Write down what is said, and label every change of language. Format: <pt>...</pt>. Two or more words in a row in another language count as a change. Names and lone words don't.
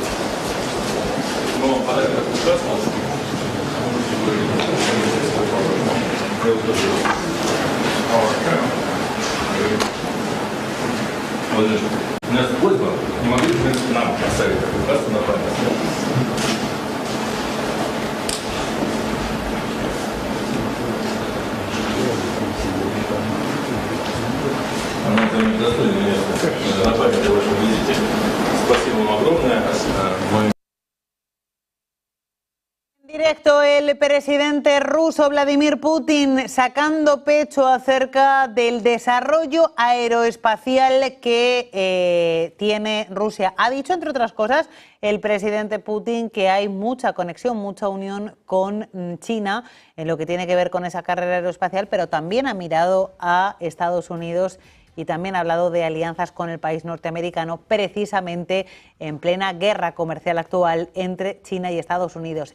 <ru>У нас просьба, не могли бы, в принципе, нам оставить такую кассу на память. Она там достойное место на память о вашем визите. Спасибо вам огромное.</ru> <es>Directo, el presidente ruso Vladimir Putin sacando pecho acerca del desarrollo aeroespacial que tiene Rusia. Ha dicho, entre otras cosas, el presidente Putin que hay mucha conexión, mucha unión con China en lo que tiene que ver con esa carrera aeroespacial, pero también ha mirado a Estados Unidos y también ha hablado de alianzas con el país norteamericano, precisamente en plena guerra comercial actual entre China y Estados Unidos.</es>